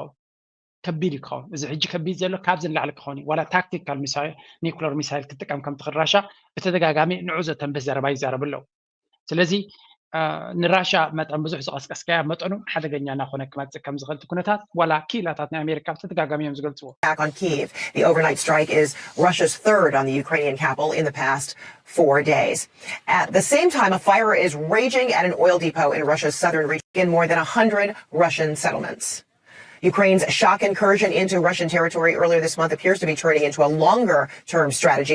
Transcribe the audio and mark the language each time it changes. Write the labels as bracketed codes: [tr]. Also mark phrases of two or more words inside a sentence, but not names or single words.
[ti] ይካውን እዚ ሕጂ ከቢድ ዘሎ ካብዚ ንላዕሊ ክኾን እዩ ዋላ [en] tactical missile nuclear missile [ti] ክትጥቀም ከም ትኽእል ራሻ ብተደጋጋሚ ንዑ ዘተንብህ ዘረባ ይዛረብ ኣለዉ ስለዚ ንራሻ መጠን ብዙሕ ዝቐስቀስካያ መጠኑ ሓደገኛ እናኾነ ክመፅእ ከም ዝኽእል ኩነታት ዋላ ኪላታት ናይ ኣሜሪካ ብተደጋጋሚ እዮም ዝገልፅዎ [en] on Kyiv. The overnight strike is Russia's third on the Ukrainian capital in the past 4 days. At the same time, a fire is raging at an oil depot in Russia's southern region in more than 100 Russian settlements. Ukraine's shock incursion into Russian territory earlier this month appears to be turning into a longer-term strategy.